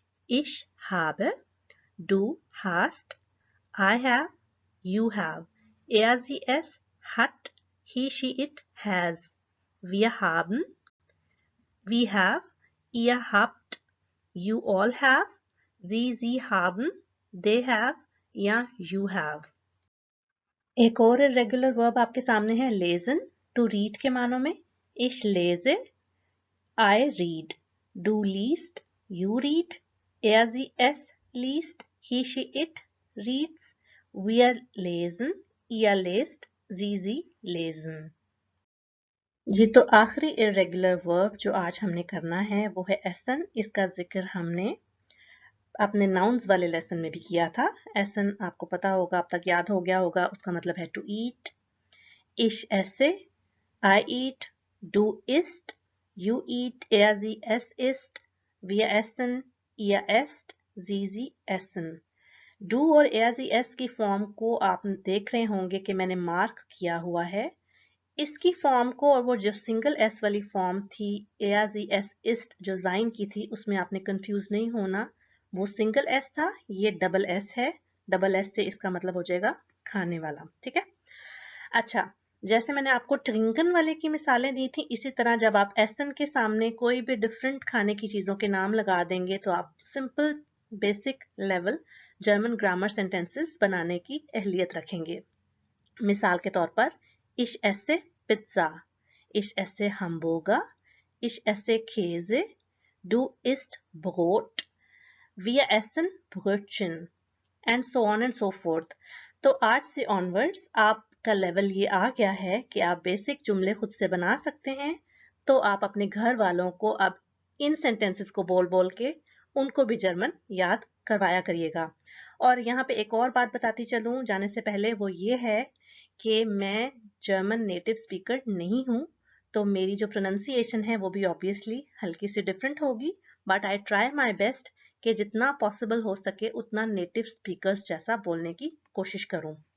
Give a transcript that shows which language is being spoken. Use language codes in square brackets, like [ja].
[de] ich habe, du hast, [en] I have, you have, [de] er sie es hat, [en] he she it has, [de] wir haben, [en] we have, [de] ihr habt, [en] you all have, [de] sie haben, [en] they have [hi] या [en] you have। [hi] एक और irregular verb आपके सामने है lesion, [en] to read [hi] के मानों में। [de] ich lese, [en] I read, [de] du liest, [en] you read, [de] er sie es liest, [en] he she it reads, [de] wir lesen, ihr lest, sie lesen। [hi] ये तो आखिरी इरेगुलर वर्ब जो आज हमने करना है वो है एसन। इसका जिक्र हमने अपने नाउन्स वाले लेसन में भी किया था। एसन आपको पता होगा, अब तक याद हो गया होगा, उसका मतलब है [en] To eat. [de] ich esse, [en] I eat, [de] du isst, [en] you eat, [de] er sie es isst, wir essen, ihr esst, sie essen। [hi] Do और [de] er sie es [hi] की फॉर्म को आप देख रहे होंगे कि मैंने मार्क किया हुआ है। इसकी फॉर्म को और वो जो सिंगल एस वाली फॉर्म थी [de] er sie es ist [hi] जो ज़ाइन की थी, उसमें आपने कंफ्यूज नहीं होना। वो सिंगल एस था, ये डबल एस है, डबल एस से इसका मतलब हो जाएगा खाने वाला। ठीक है। अच्छा, जैसे मैंने आपको ट्रिंकन वाले की मिसालें दी थी, इसी तरह जब आप एसन के सामने कोई भी डिफरेंट खाने की चीजों के नाम लगा देंगे तो आप simple basic level German grammar sentences बनाने की अहलियत रखेंगे। मिसाल के तौर पर [de] ich esse Pizza, ich esse Hamburger, ich esse Käse, du isst Brot, wir essen Brötchen [en] And so on and so forth. [hi] तो आज से ऑनवर्ड्स आपका लेवल ये आ गया है कि आप बेसिक जुमले खुद से बना सकते हैं। तो आप अपने घर वालों को अब इन सेंटेंसेस को बोल बोल के उनको भी जर्मन याद करवाया करिएगा। और यहाँ पे एक और बात बताती चलूँ जाने से पहले, वो ये है कि मैं जर्मन नेटिव स्पीकर नहीं हूँ, तो मेरी जो प्रोनाउंसिएशन है वो भी ऑब्वियसली हल्की सी डिफरेंट होगी, [en] but I try my best [hi] कि जितना पॉसिबल हो सके उतना नेटिव स्पीकर्स जैसा बोलने की कोशिश करूं।